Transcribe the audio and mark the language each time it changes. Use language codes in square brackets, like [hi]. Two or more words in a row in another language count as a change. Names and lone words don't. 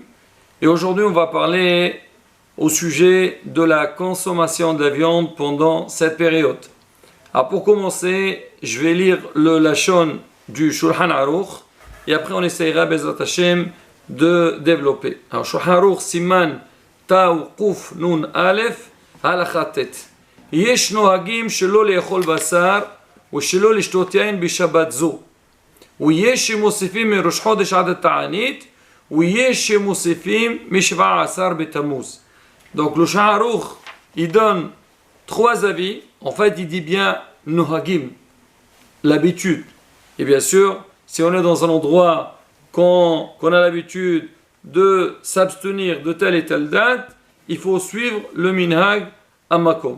[fr] Et aujourd'hui, on va parler au sujet de la consommation de la viande pendant cette période. Alors pour commencer, je vais lire le Lashon du Shulchan Aruch et après on essayera [he] בעזרת השם [fr] de développer. [he] Alors שולחן ערוך סימן תו קוף נון אלף הלכה ט. יש נוהגים שלא לאכול בשר ושלא לשתות יין בשבת זו. ויש שמוסיפים מראש חודש עד התענית, ויש שמוסיפים מ-17 בתמוז. [fr] Donc le Shulchan Aruch, il donne trois avis. En fait, il dit bien nohagim, l'habitude. Et bien sûr, si on est dans un endroit qu'on a l'habitude de s'abstenir de telle et telle date, il faut suivre le [he] מנהג המקום.